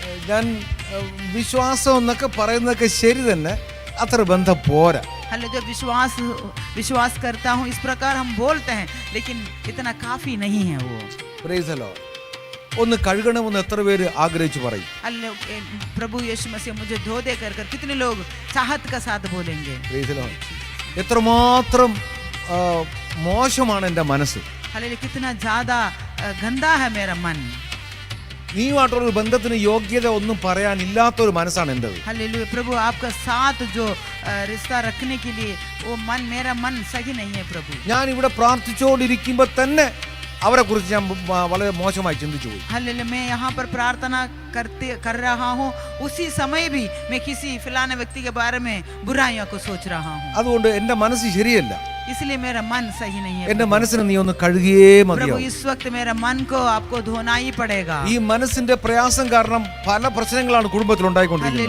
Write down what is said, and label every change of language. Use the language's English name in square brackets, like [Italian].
[Malayalam] ഞാൻ വിശ്വാസം എന്നൊക്കെ പറയുന്നതൊക്കെ ശരി തന്നെ, അത്ര ബന്ധം പോരാ. [Hindi] हले जो विश्वास करता हूँ इस प्रकार हम बोलते हैं, लेकिन इतना काफी नहीं है वो. [English] Praise the Lord. [Malayalam] ഒന്ന് കഴുകണമെന്ന് എത്ര പേര് ആഗ്രഹിച്ചു പറയും? [Hindi] हले प्रभु यीशु मसीह मुझे धो दे कर कितने लोग चाहत का साथ बोलेंगे. [English] Praise the Lord. [Malayalam] എത്രമാത്രം മോശമാണ് എൻ്റെ മനസ്സ്. [Hindi] हले कितना ज़्यादा गंदा है मेरा मन. [Malayalam] നീയുമായിട്ടുള്ള ബന്ധത്തിന് യോഗ്യത ഒന്നും പറയാനില്ലാത്തൊരു മനസ്സാണ് എൻ്റെത്. [Hindi] हालेलुया. प्रभु आपका साथ जो रिश्ता रखने के लिए वो मन, मेरा मन सही नहीं है प्रभु. [Malayalam] ഞാൻ ഇവിടെ പ്രാർത്ഥിച്ചുകൊണ്ടിരിക്കുമ്പോൾ തന്നെ അവരെ കുറിച്ച് ഞാൻ വളരെ മോശമായി ചിന്തിച്ചു പോയി. [Hindi] हालेलुया. मैं यहाँ पर प्रार्थना कर रहा हूँ, उसी समय भी मैं किसी फलाने व्यक्ति के बारे में बुराइयों को सोच रहा हूँ. [Malayalam] അതുകൊണ്ട് എൻ്റെ മനസ്സ് ശരിയല്ല. [Hindi] इसलिए मेरा मन सही नहीं है. [Malayalam] എൻ്റെ മനസ്സിനെ നീ ഒന്ന് കഴുകിയേ [Hindi] प्रभु [Malayalam] മതിയാവും. [Hindi] इस वक्त मेरा मन को आपको धोना ही पड़ेगा. [Malayalam] ഈ മനസ്സിന്റെ പ്രയാസം കാരണം പല പ്രശ്നങ്ങളാണ് കുടുംബത്തിൽ ഉണ്ടായിക്കൊണ്ടിരിക്കുന്നത്.